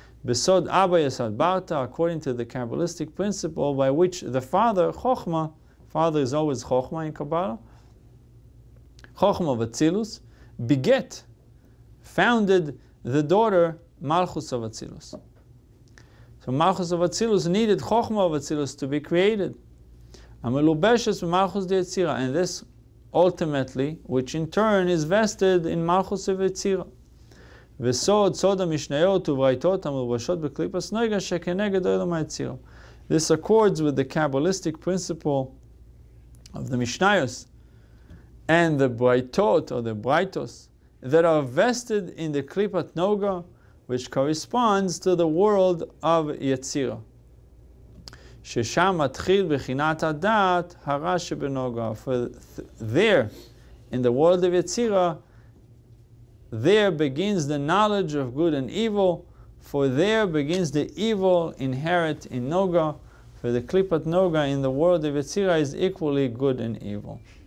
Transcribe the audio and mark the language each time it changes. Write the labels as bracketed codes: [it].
[he] Besod Abba Yasad Barta, [en] according to the Kabbalistic principle by which the father, Chokhmah, father is always Chokhmah in Kabbalah, Chokhmah of Atzilus, beget, founded the daughter Malchus of Atzilus. So Malchus of Atzilus needed Chokhmah of Atzilus to be created. [he] Amelubeshes Malchus de Yetzirah, [en] and this ultimately, which in turn is vested in Malchus of Yetzirah. [he] וסוד, סוד המשניות וברייתות המלובשות בקליפת נוגה שכנגד עולם היצירה. [en] This accords with the Kabbalistic principle of the Mishnayos and the Braitot or the Braitos that are vested in the Klipat Noga, which corresponds to the world of Yetzirah. [he] ששם מתחיל בחינת הדעת הרע שבנוגה. [en] For there, in the world of Yetzirah, there begins the knowledge of good and evil, for there begins the evil inherent in Noga. For the Klipat Noga in the world of Yetzirah is equally good and evil.